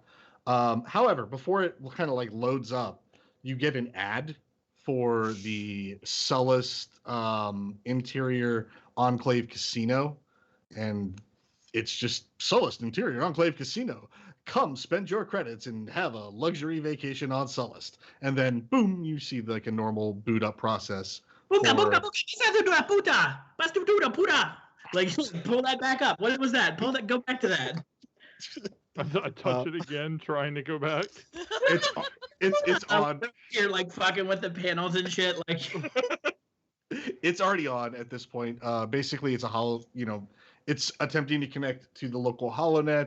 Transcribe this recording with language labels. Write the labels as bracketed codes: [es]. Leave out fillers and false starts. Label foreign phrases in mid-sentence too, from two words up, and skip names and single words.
[en] However, before it kind of like loads up, you get an ad for the Sullust interior Enclave Casino, and it's just Sullust interior Enclave Casino. Come spend your credits and have a luxury vacation on Sullust. And then boom, you see like a normal boot up process. Puta, for- puta, puta, puta, puta, puta. Like pull that back up. What was that? Go back to that. I touch it again, trying to go back. It's on. You're like fucking with the panels and shit. Like It's already on at this point. Basically, it's a it's attempting to connect to the local HoloNet.